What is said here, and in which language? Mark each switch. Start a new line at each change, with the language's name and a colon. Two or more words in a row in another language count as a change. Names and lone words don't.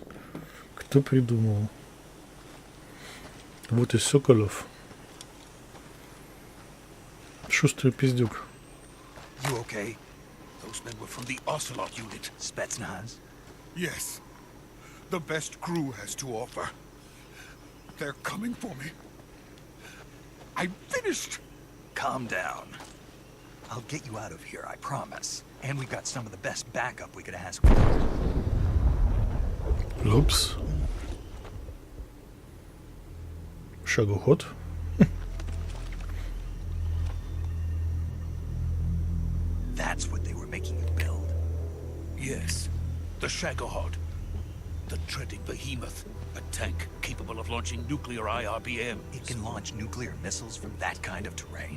Russian: Кто придумал? Вот и Соколев. Шустрый пиздюк.
English: You okay? Those men were from the Ocelot unit. Spetsnaz? Yes. the best crew has to offer. They're coming for me. I'm finished. Calm down. I'll get you out of here, I promise. And we've got some of the best backup we could ask for.
Russian: Упс. Шагоход.
English: That's what they were making you build. Yes, the Shagohod. The treading behemoth. A tank capable of launching nuclear IRBM. It can launch nuclear missiles from that kind of terrain?